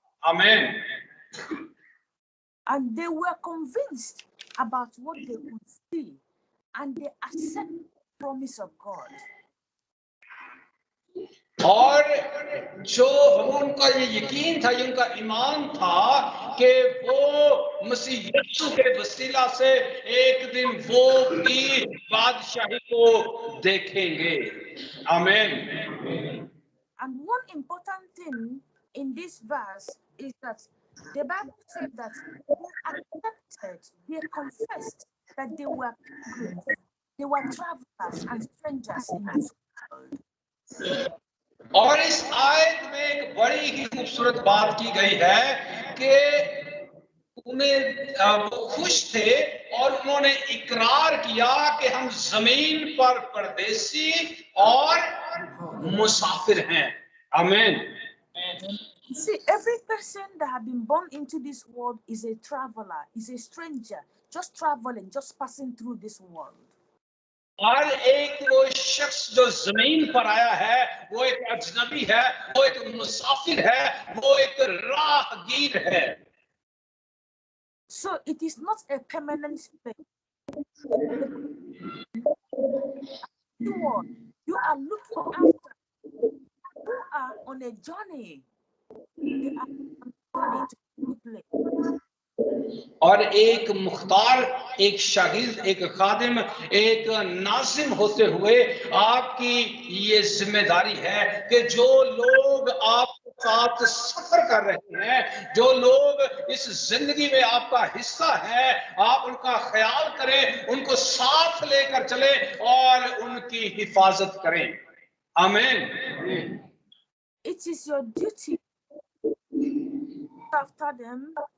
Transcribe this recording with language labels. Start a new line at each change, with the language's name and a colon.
Hindi: आमीन.
English: And they were convinced about what they could see, and they accepted the promise of God.
Hindi: और जो उनका ये यकीन था, उनका ईमान था कि वो मसीह यीशु के वसीला से एक दिन वो भी बादशाही को देखेंगे. आमीन.
English: And one important thing in this verse is that the Bible said that they accepted, they confessed that they were pilgrims, they were travelers and strangers in this world.
Hindi: और इस आयत में एक बड़ी ही खूबसूरत बात की गई है कि उन्हें वो खुश थे और उन्होंने इकरार किया कि हम जमीन पर परदेसी और मुसाफिर हैं. आमीन.
English: See, every person that have been born into this world is a traveler, is a stranger, just traveling, just passing through this world.
Hindi: हर एक वो शख्स जो जमीन पर आया है वो एक अजनबी है, वो एक मुसाफिर है, वो एक राहगीर है.
English: So it is not a permanent space. You are looking after, who are on a journey. They are on a journey to a place.
Hindi: और एक मुख्तार, एक शागिर्द, एक खादिम, एक नाजिम होते हुए आपकी ये जिम्मेदारी है कि जो लोग आपके साथ सफर कर रहे हैं, जो लोग इस जिंदगी में आपका हिस्सा है, आप उनका ख्याल करें, उनको साथ लेकर चले और उनकी हिफाजत करें. आमीन.
English: It is your duty after them.